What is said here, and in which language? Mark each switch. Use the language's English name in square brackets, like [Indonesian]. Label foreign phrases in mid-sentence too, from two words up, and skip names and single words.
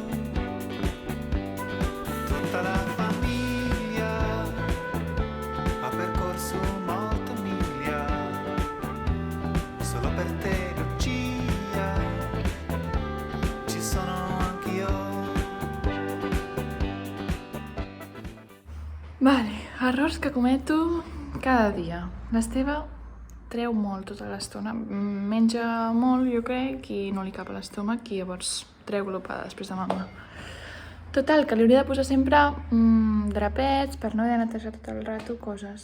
[Italian] Tutta la famiglia ha percorso molte miglia, solo per te Lucia, ci sono anch'io. [Catalan] Vale, errors que cometo cada dia. L'Esteve treu molt tota l'estona, menja molt, jo crec, i no li cap a l'estómac, i llavors treu glopada després de mama. Total, que li hauria de posar sempre drapets per no haver de netejar tot el rato coses.